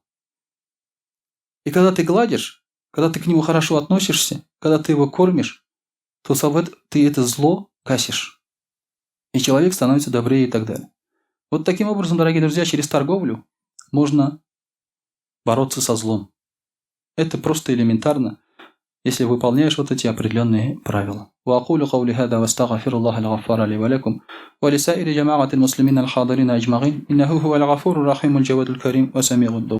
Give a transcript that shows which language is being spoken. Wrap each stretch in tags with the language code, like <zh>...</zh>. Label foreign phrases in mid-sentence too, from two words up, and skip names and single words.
<ru>И когда ты гладишь, когда ты к нему хорошо относишься, когда ты его кормишь, то ты это зло гасишь. И человек становится добрее и так далее. Вот таким образом, дорогие друзья, через торговлю можно бороться со злом. Это просто элементарно, если выполняешь вот эти определенные правила.</ru> <ar>وأقول قولي هذا واستغفر الله الغفار لي ولكم ولسائر جماعة المسلمين الحاضرين أجمعين إنه هو الغفور الرحيم الجواد الكريم وسميع الدعاء</ar>